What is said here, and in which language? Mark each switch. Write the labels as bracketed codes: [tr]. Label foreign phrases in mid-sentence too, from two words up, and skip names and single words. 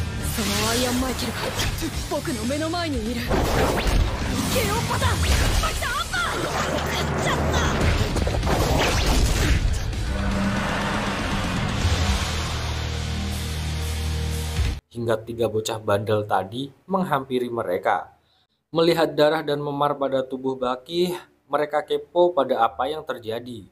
[ja] そのアイアンマイケルが僕の目の前にいる。KO パターン。バキさんアッパー。勝っちゃった。 [id] Hingga 3 bocah bandel tadi menghampiri mereka. Melihat darah dan memar pada tubuh Baki, mereka kepo pada apa yang terjadi.